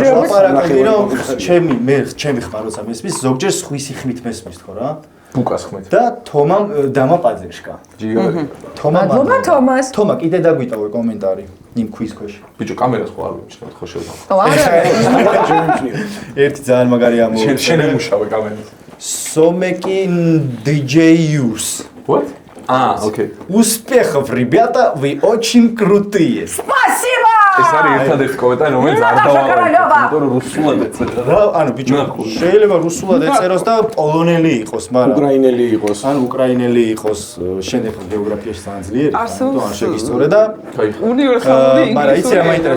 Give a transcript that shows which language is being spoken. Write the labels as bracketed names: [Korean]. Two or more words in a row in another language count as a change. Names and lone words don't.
[Georgian] ვაპარაკობდი რომ ჩემი ხმა როცა მესმის ზოგჯერ სხვისი ხმით მესმის ხო რა ბუკას ხმით და თომამ დამაპაძეშკა ჯიგარი თომას თომა კიდე დაგვიტოვე კომენტარი იმ ქვის ქვეშ ბიჭო კამერას ხო არ ვიმჩნევ ხო შევდა ერთი ძალიან მაგარი ამოვიდა შენ ემუშავე კამერას Сомеки DJUS. [English] What? Okay. [Russian] Успехов, ребята, вы очень крутые. Спасибо! [Georgian] ეს არის ერთადერთი კომენტარი, რომელიც არ დავავალე. იმიტომ რომ რუსულად ეწერა. რა, ანუ ბიჭო, შეიძლება რუსულად ეწეროს და პოლონელი იყოს, მაგრამ უკრაინელი იყოს. ან უკრაინელი იყოს, შემდეგ გეოგრაფიაში ძალიან ძლიერი, ანუ არ შეგისწორე და უნივერსალური ინგლისური. მაგრამ იცი რა მაინტერესებს?